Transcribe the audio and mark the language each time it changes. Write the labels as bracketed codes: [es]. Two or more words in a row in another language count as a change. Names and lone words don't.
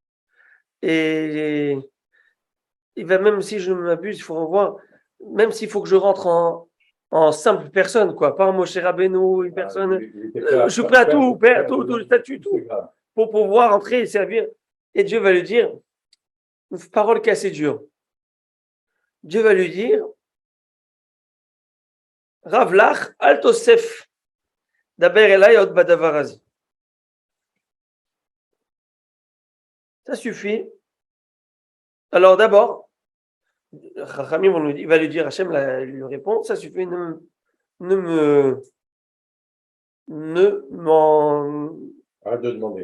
[fr] Et il va, même si je ne m'abuse, il faut revoir, même s'il faut que je rentre en simple personne, quoi, pas en Moshe Rabbeinu, une personne, je suis prêt à tout, tout le statut, tout, pour pouvoir entrer et servir. Et Dieu va lui dire, une parole qui est assez dure. Dieu va lui dire, [he] רב לך אל תוסף דבר אלי עוד בדבר הזה. [fr] Ça suffit. Alors d'abord, Chachamim, il va lui dire, Hachem lui répond, ça suffit, Arrête de demander.